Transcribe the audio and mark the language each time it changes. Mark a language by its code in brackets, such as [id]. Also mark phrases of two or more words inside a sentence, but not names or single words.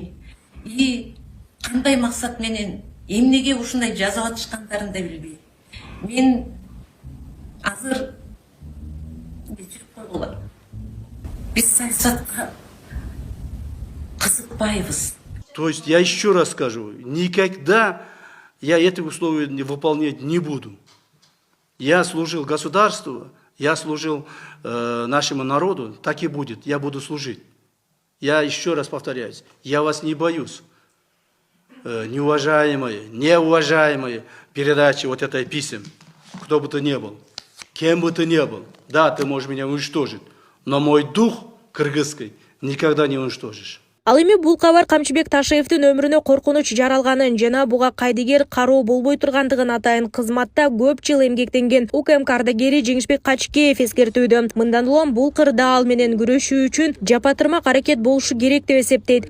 [ky] И кандай максат менен эмнеге ушундай жазып атышкандарын да билбейм. Мен азыр кечирип койгула. Биз саясатка кызыкпайбыз. [ru] То есть я еще раз скажу, никогда я эти условия выполнять не буду. Я служил государству, я служил нашему народу, так и будет, я буду служить. Я еще раз повторяюсь, я вас не боюсь. Неуважаемые передачи вот этой писем, кто бы ты ни был, кем бы ты ни был, да, ты можешь меня уничтожить, но мой дух кыргызский никогда не уничтожишь. [ky] Ал эми бул кабар Камчыбек Ташиевдин өмүрүнө коркунуч жаралганын жана буга кайдыгер кароо болбой тургандыгын атайын кызматта көп жыл эмгектенген УКМК ардагери Жеңишбек Качкеев эскертүүдө. Мындан улам бул кырда ал менен күрөшүү үчүн жапатырмак аракет болушу керек деп эсептейт.